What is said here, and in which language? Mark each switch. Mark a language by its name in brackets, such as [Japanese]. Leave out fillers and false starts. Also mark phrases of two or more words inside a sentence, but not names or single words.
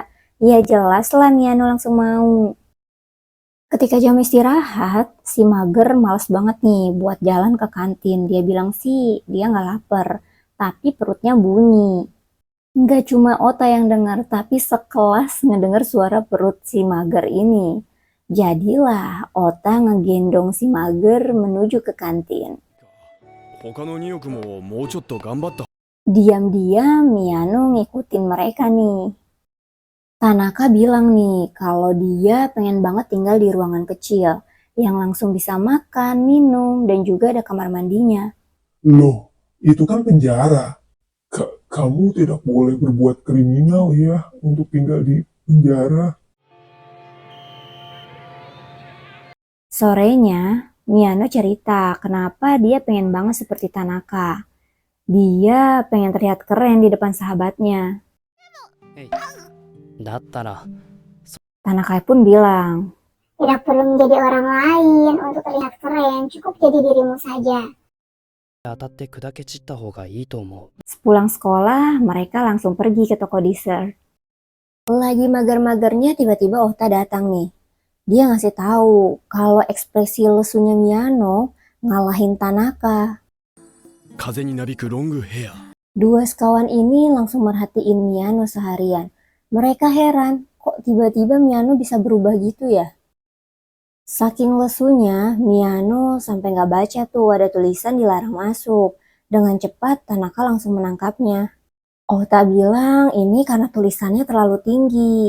[Indonesian] Ya jelas lah Miyano langsung mau. Ketika jam istirahat, si mager males banget nih buat jalan ke kantin. Dia bilang sih dia nggak lapar, tapi perutnya bunyi. Nggak cuma Ota yang dengar, tapi sekelas ngedenger suara perut si mager ini. Jadilah Ota ngegendong si mager menuju ke kantin. [Japanese] 他の2億ももうちょっと頑張った。 [Indonesian] Diam-diam Miyano ngikutin mereka nih. Tanaka bilang nih kalau dia pengen banget tinggal di ruangan kecil yang langsung bisa makan, minum, dan juga ada kamar mandinya. Loh, itu kan penjara. Kamu tidak boleh berbuat kriminal ya untuk tinggal di penjara. Sorenya, Miyano cerita kenapa dia pengen banget seperti Tanaka. Dia pengen terlihat keren di depan sahabatnya. [Japanese] だったら [Indonesian] Tanaka pun bilang, Tidak perlu menjadi orang lain untuk terlihat keren, cukup jadi dirimu saja. [Japanese] 当たって砕け散った方がいいと思う。 [Indonesian] sepulang sekolah mereka langsung pergi ke toko dessert. Lagi mager-magernya tiba-tiba Ota datang nih. Dia ngasih tahu kalau ekspresi lesunya Miyano ngalahin Tanaka. [Japanese] 風になびくロングヘア。 [Indonesian] Dua sekawan ini langsung merhatiin Miyano seharian. Mereka heran, kok tiba-tiba Miyano bisa berubah gitu ya? Saking lesunya, Miyano sampai nggak baca tuh ada tulisan dilarang masuk. Dengan cepat, Tanaka langsung menangkapnya. Ota bilang ini karena tulisannya terlalu tinggi.